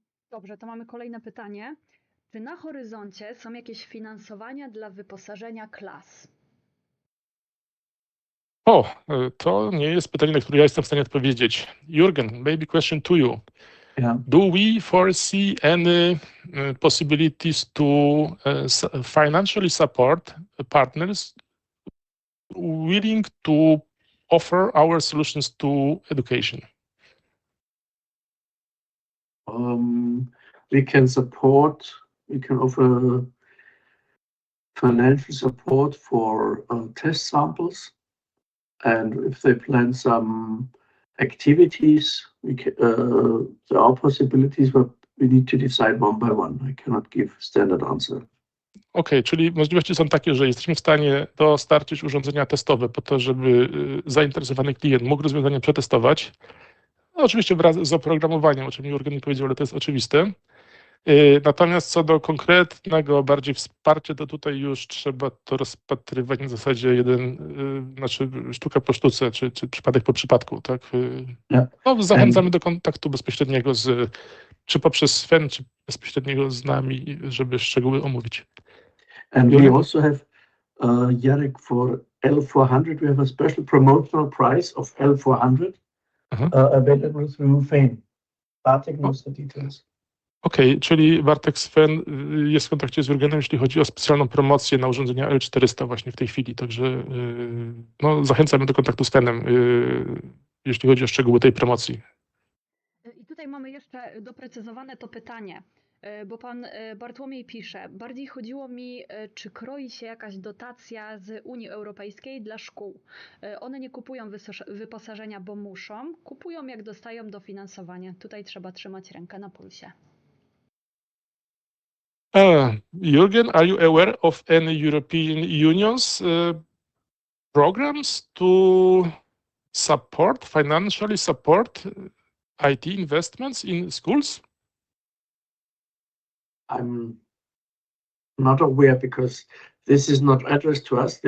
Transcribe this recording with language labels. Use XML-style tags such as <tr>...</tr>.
<pl>Dobrze, to mamy kolejne pytanie. Czy na horyzoncie są jakieś finansowania dla wyposażenia klas? To nie jest pytanie, na które ja jestem w stanie odpowiedzieć.</pl> <en>Jürgen, maybe question to you. Yeah. Do we foresee any possibilities to financially support partners willing to offer our solutions to education? We can offer financial support for test samples, and if they plan some activities, there are possibilities, but we need to decide one by one. I cannot give standard answer.</en> <pl>Okej, czyli możliwości są takie, że jesteśmy w stanie dostarczyć urządzenia testowe po to, żeby zainteresowany klient mógł rozwiązanie przetestować. No, oczywiście wraz z oprogramowaniem, o czym Jurgen mi powiedział, ale to jest oczywiste. Natomiast co do konkretnego bardziej wsparcia, to tutaj już trzeba to rozpatrywać na zasadzie sztuka po sztuce, czy przypadek po przypadku, tak?</pl> <en>Yeah.</en> <pl>No, zachęcamy do kontaktu bezpośredniego czy poprzez Sven, czy bezpośredniego z nami, żeby szczegóły omówić.</pl> <en>And we also have, Jarek, for L400, we have a special promotional price of L400 available through Fame. Bartek knows the details.</en> <pl>Okej, czyli Bartek Sven jest w kontakcie z Jurgenem, jeśli chodzi o specjalną promocję na urządzenia L400 właśnie w tej chwili, także no, zachęcamy do kontaktu z Svenem, jeśli chodzi o szczegóły tej promocji. I tutaj mamy jeszcze doprecyzowane to pytanie, bo pan Bartłomiej pisze, bardziej chodziło mi, czy kroi się jakaś dotacja z Unii Europejskiej dla szkół. One nie kupują wyposażenia, bo muszą, kupują jak dostają dofinansowanie. Tutaj trzeba trzymać rękę na pulsie.</pl> <en>Jürgen, are you aware of any European Union's programs to financially support IT investments in schools? I'm not aware because this is not addressed to us.</en>